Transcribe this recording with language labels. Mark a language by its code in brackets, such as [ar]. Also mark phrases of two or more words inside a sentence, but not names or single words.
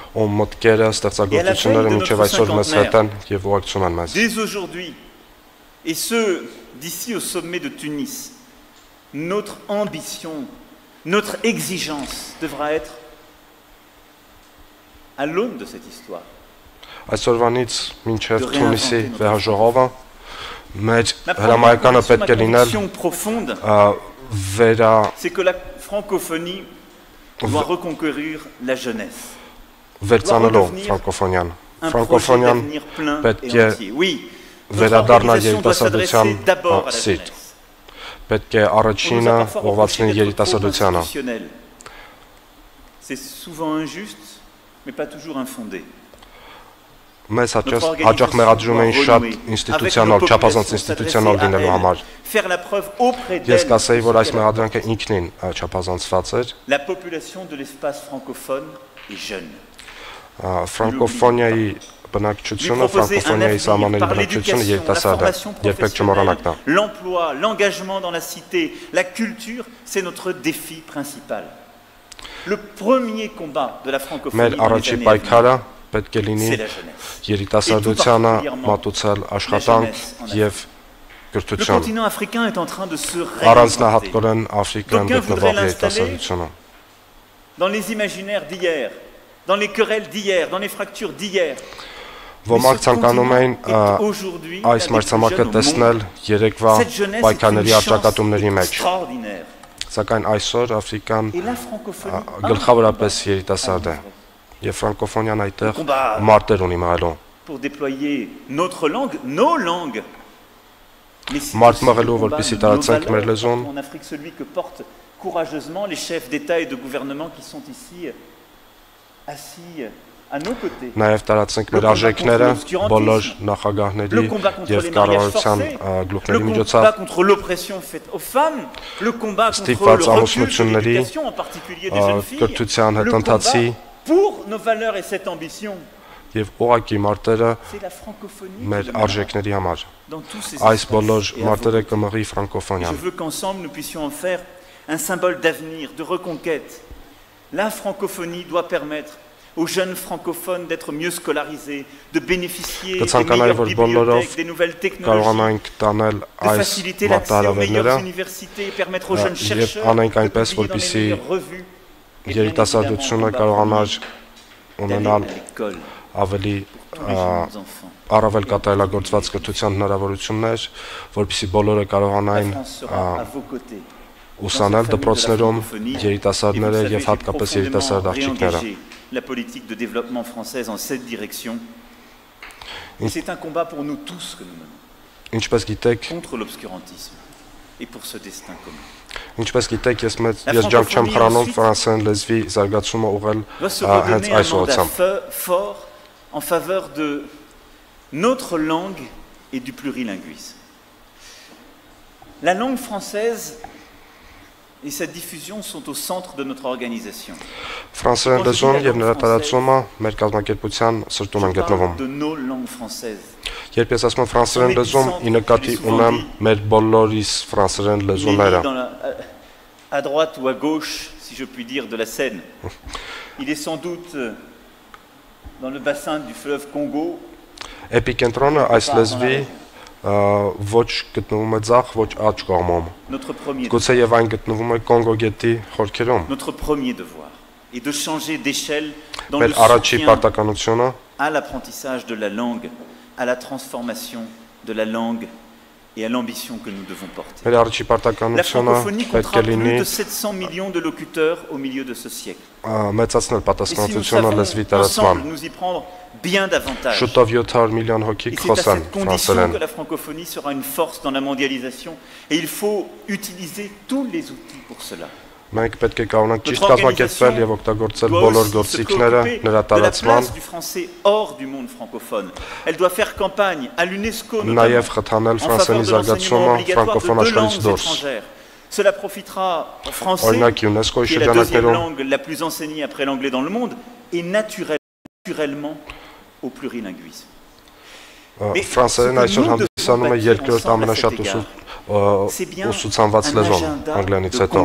[fr] Dès aujourd'hui, et ce, d'ici au sommet de Tunis, notre ambition, notre exigence devra être, à l'aune de cette histoire, profonde, c'est que la francophonie doit reconquérir la jeunesse. [hy] Francophonie պետք է վերադառնա երիտասարդության սիրտ։ Պետք է առաջինը ուղղվածվի երիտասարդությանը։ [fr] C'est souvent injuste, mais pas toujours infondé. [hy] Մեզ հաճախ մեղադրում են շատ ինստիտուցիոնալ, չափազանց ինստիտուցիոնալ լինելու համար։ Ես կասեի, որ այս մեղադրանքը ինքնին չափազանցված էր։ [fr] La population de l'espace francophone est jeune. [hy] Ֆրանկոֆոնիայի բնակչությունը, ֆրանկոֆոնիայի սահմանների բնակչությունը երիտասարդ է, երբեք չմոռանաք դա։ [fr] L'emploi, l'engagement dans la cité, la culture, c'est notre défi principal. Le premier combat de la francophonie dans les années à venir, c'est la jeunesse. [hy] Երիտասարդությանը մատուցել աշխատանք եւ [fr] Le continent africain est en train de se [hy] առանձնահատկորեն Աֆրիկան գտնվող երիտասարդությունը։ [fr] Dans les imaginaires d'hier, dans les querelles d'hier, dans les fractures d'hier. [hy] Ոմանք ցանկանում էին այս մրցանակը տեսնել երեկվա պայքարների առճակատումների մեջ։ Սակայն այսօր Աֆրիկան գլխավորապես երիտասարդ է եւ ֆրանկոֆոնիան այդտեղ մարտեր ունի մահելու։ [fr] Pour déployer notre langue, nos langues. [hy] Մարտ մղելու որպեսզի տարածենք մեր լեզուն։ [fr] En Afrique, celui que portent courageusement les chefs d'État et de gouvernement qui sont ici assis à nos côtés. [hy] Նաև տարածենք մեր արժեքները բոլոր նախագահների եւ կառավարության գլուխների միջոցով։ [fr] Le combat contre l'oppression faite aux femmes, le combat contre le recul de l'éducation, en particulier des jeunes filles, le combat pour nos valeurs et cette ambition. [hy] Եվ ուղղակի մարտերը մեր արժեքների համար։ Այս բոլոր մարտերը կմղի ֆրանկոֆոնիան։ [fr] Je veux qu'ensemble nous puissions en faire un symbole d'avenir, de reconquête. La francophonie doit permettre aux jeunes francophones d'être mieux scolarisés, de bénéficier des meilleures bibliothèques, des nouvelles technologies, de faciliter l'accès aux meilleures universités et permettre aux jeunes chercheurs de publier dans les meilleures revues et bien évidemment [hy] ունենալ ավելի առավել կատարելագործված կրթության հնարավորություններ, որպեսզի բոլորը կարողանային ուսանել դպրոցներում երիտասարդները եւ հատկապես երիտասարդ աղջիկները։ [fr] La politique de développement française en cette direction. Et c'est un combat pour nous tous que nous menons. Contre l'obscurantisme et pour ce destin commun. [hy] Ինչպես գիտեք, ես ջանք չեմ խրանում ֆրանսերեն լեզվի զարգացումը ուղղել հենց այս ուղղությամբ։ [fr] Fort en faveur de notre langue et du plurilinguisme. La langue française et sa diffusion sont au centre de notre organisation. [hy] Ֆրանսերեն լեզուն եւ նրա տարածումը մեր կազմակերպության սրտում են գտնվում։ [fr] De nos langues françaises. [hy] Երբ ես ասում եմ ֆրանսերեն լեզուն, ի նկատի ունեմ մեր բոլորիս ֆրանսերեն լեզուները։ [fr] À droite ou à gauche, si je puis dire, de la Seine. Il est sans doute dans le bassin du fleuve Congo. [hy] Էպիկենտրոնը այս լեզվի ոչ գտնվում է ձախ, ոչ աջ կողմում։ Գուցե եւ այն գտնվում է Կոնգո գետի խորքերում։ [fr] Notre premier devoir est de changer d'échelle dans le soutien à l'apprentissage de la langue, à la transformation de la langue et à l'ambition que nous devons porter. La francophonie comptera plus de 700 millions de locuteurs au milieu de ce siècle. Et si nous savons ensemble nous y prendre bien davantage, et c'est à cette condition que la francophonie sera une force dans la mondialisation, et il faut utiliser tous les outils pour cela. [hy] Մենք պետք է կարողանանք ճիշտ կազմակերպել եւ օգտագործել բոլոր գործիքները նրա տարածման նաեւ խթանել ֆրանսերենի զարգացումը ֆրանկոֆոն աշխարհից դուրս։ [fr] Cela profitera au français, qui est la deuxième langue la plus enseignée après l'anglais dans le monde, et naturellement au plurilinguisme. [hy] Ֆրանսերեն այսօր հանդիսանում է երկրորդ ամենաշատ ուսուցանված լեզուն անգլերենից հետո։